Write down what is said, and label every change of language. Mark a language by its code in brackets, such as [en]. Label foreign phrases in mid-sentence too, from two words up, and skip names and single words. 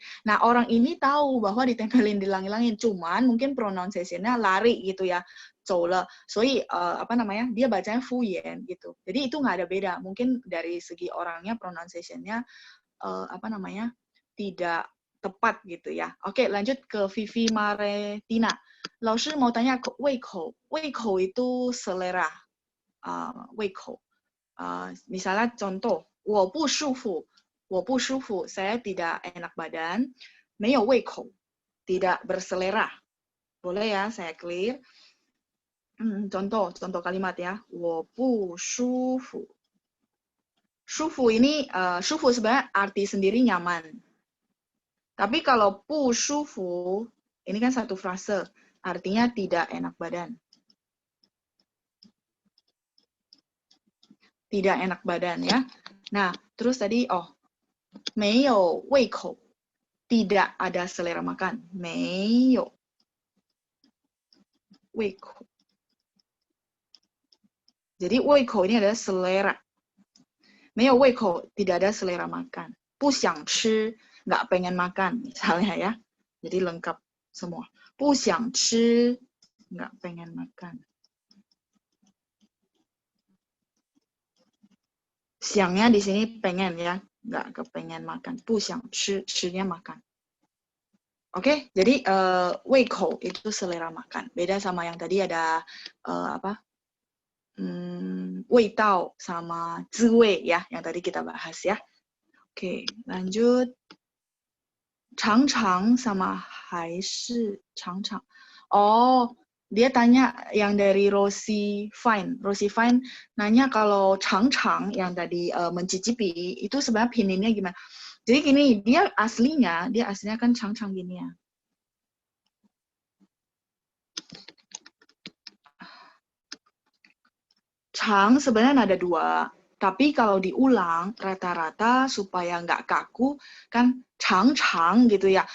[id] Nah, orang ini tahu bahwa ditempelin di langit-langit, cuman mungkin pronunciation-nya lari gitu ya. Apa namanya? Dia bacanya fuyen gitu. Jadi itu nggak ada beda. Mungkin dari segi orangnya pronunciation-nya apa namanya? Tidak tepat gitu ya. Oke, lanjut ke Vivi Maretina. 老师 mau tanya ke 胃口，胃口 itu selera, [zh] 胃口. [id] Misalnya contoh, [zh] 我不舒服，我不舒服, [id] saya tidak enak badan, [zh] 没有胃口, [id] tidak berselera. Boleh ya, saya clear. Contoh kalimat ya, [zh] 我不舒服. [id] 舒服 ini, 舒服 sebenarnya arti sendiri nyaman. Tapi kalau [zh] 不舒服, [id] ini kan satu frase, artinya tidak enak badan. Tidak enak badan ya. Nah, terus tadi, [zh] 没有胃口, [id] tidak ada selera makan. [zh] 没有胃口. [id] Jadi 胃口 ini adalah selera. [zh] 没有胃口, [id] tidak ada selera makan. [zh] 不想吃, [id] nggak pengen makan misalnya ya. Jadi lengkap semua. [zh] 不想吃, [id] nggak pengen makan. Siangnya di sini pengen ya, nggak kepengen makan. [zh] 不想吃, [id] 吃nya makan. Oke, jadi 胃口 itu selera makan. Beda sama yang tadi ada 味道 sama 滋味 ya, yang tadi kita bahas ya. Oke, lanjut. [zh] 常常 sama 还是常常. [id] Oh, dia tanya yang dari Rosie Fine. Rosie Fine nanya kalau 常常 yang tadi mencicipi itu sebenarnya pininnya gimana? Jadi gini, dia aslinya kan 常常 gini ya. Chang sebenarnya ada 2, tapi kalau diulang rata-rata supaya nggak kaku kan chang-chang gitu ya.